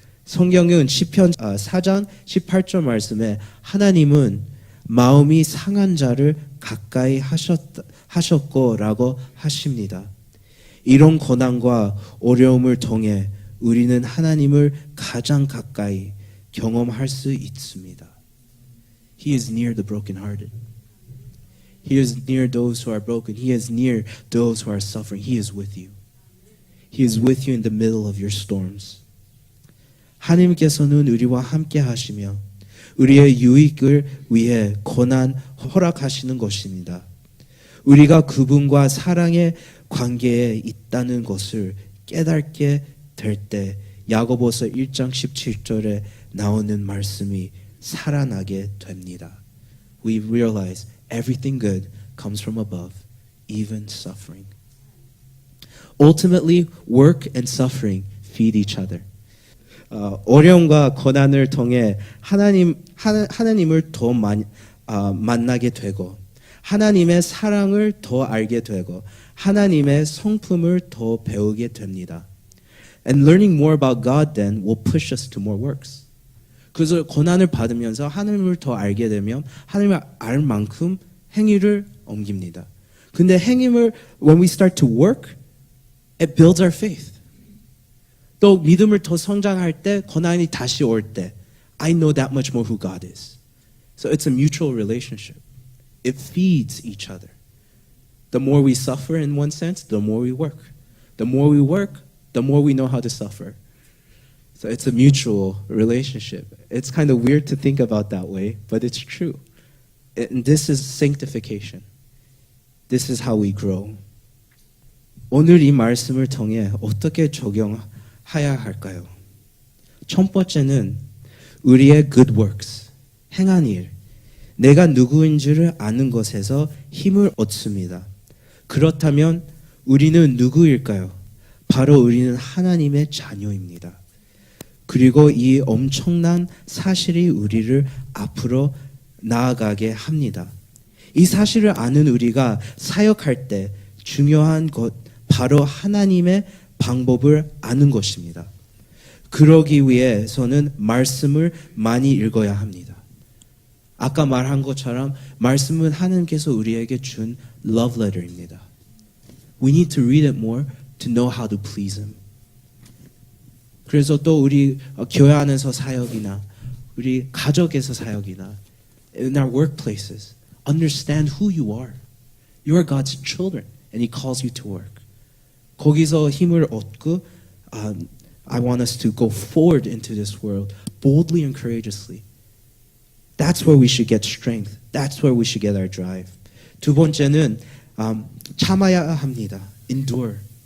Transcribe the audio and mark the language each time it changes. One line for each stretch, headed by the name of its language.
Korean: 성경은 시편 4장 18절 말씀에 하나님은 마음이 상한 자를 가까이 하셨고 라고 하십니다. 이런 고난과 어려움을 통해 우리는 하나님을 가장 가까이 경험할 수 있습니다.
English: He is near the brokenhearted. He is near those who are broken. He is near those who are suffering. He is with you. He is with you in the middle of your storms.
Korean: 하나님께서는 우리와 함께 하시며 우리의 유익을 위해 고난 허락하시는 것입니다. 우리가 그분과 사랑의 관계에 있다는 것을 깨닫게 될 때 야고보서 1장 17절에 나오는 말씀이 살아나게 됩니다.
English: We realize everything good comes from above, even suffering. Ultimately, work and suffering feed each other.
Korean: 어려움과 고난을 통해 하나님을 더 만나게 되고 하나님의 사랑을 더 알게 되고 하나님의 성품을 더 배우게 됩니다.
English: And learning more about God then will push us to more works.
Korean: 그래서 고난을 받으면서 하나님을 더 알게 되면 하나님을 알 만큼 행위를 옮깁니다. 근데 행위를
English: when we start to work, it builds our faith.
Korean: 또 믿음을 더 성장할 때 고난이 다시 올 때
English: I know that much more who God is. So it's a mutual relationship. It feeds each other. The more we suffer in one sense, the more we work. The more we work, the more we know how to suffer. So it's a mutual relationship. It's kind of weird to think about that way, but it's true. And this is sanctification. This is how we grow.
Korean: 오늘 이 말씀을 통해 어떻게 적용해야 할까요? 첫 번째는 우리의 good works, 행한 일, 내가 누구인지를 아는 것에서 힘을 얻습니다. 그렇다면 우리는 누구일까요? 바로 우리는 하나님의 자녀입니다. 그리고 이 엄청난 사실이 우리를 앞으로 나아가게 합니다. 이 사실을 아는 우리가 사역할 때 중요한 것 바로 하나님의 방법을 아는 것입니다. 그러기 위해서는 말씀을 많이 읽어야 합니다. 아까 말한 것처럼 말씀은 하나님께서 우리에게 준 love letter입니다.
English: We need to read it more to know how to please Him.
Korean: 그래서 또 우리 교회 안에서 사역이나 우리 가족에서 사역이나
English: in our workplaces understand who you are. You are God's children and He calls you to work.
Korean: 거기서 힘을 얻고
English: I want us to go forward into this world boldly and courageously. That's where we should get strength. That's where we should get our drive.
Korean: 두 번째는 참아야 합니다.
English: Endure.